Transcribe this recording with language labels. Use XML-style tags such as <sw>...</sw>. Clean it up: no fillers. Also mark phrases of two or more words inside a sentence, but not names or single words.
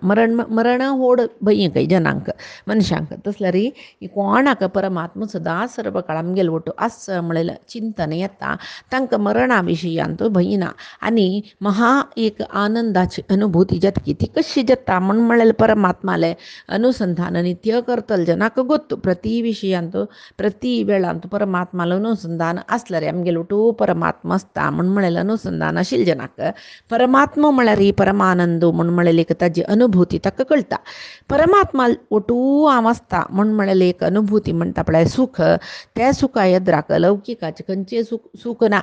<kok>मरण होड भंय काही जनांक मनशांक तसल्यार कोणाक परमात्मा सदां सर्व काळ आमगेलो वटो आस म्हणलेलें चिंतन येता तांकां मरणा विशयांतू भंय ना. आनी महा एक आनंदाची अनुभूती जातकी ती कशी जाता म्हण म्हणलेलें परमात्माले अनुसंधान नित्य करतल जनाक गोत्तू. प्रति विशयांतू प्रति वेळांतू परमात्माला अनुसंधान आसल्यार आमगेलो वटो परमात्मा आसता म्हण म्हणलेलें अनुसंधान आशिल्ले जनाक परमात्मा म्हळ्यार ही परमानंद म्हण म्हणलेली एक ताजी अनुभूती ताका कळटा. परमात्मा ओटू हांव आसता म्हण म्हणलेली एक अनुभूती म्हणटा पळय सुख त्या सुखा येद्राक लौकिकाचे खंयचें सुख ना.</kok>